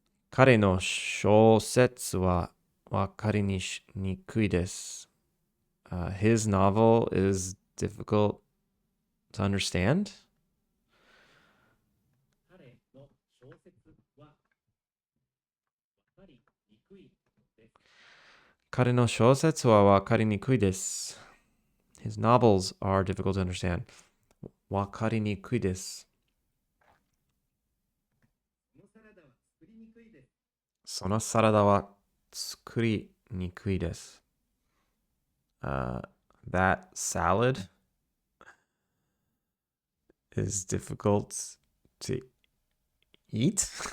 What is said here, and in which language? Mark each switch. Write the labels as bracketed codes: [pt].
[ja] 彼の小説はわかりにくいです。 [en] His novel is difficult to understand. [ja] 彼の小説はわかりにくいです。 [en] His novels are difficult to understand. [ja] わかりにくいです。そのサラダは作りにくいです。 [en] That salad is difficult to eat?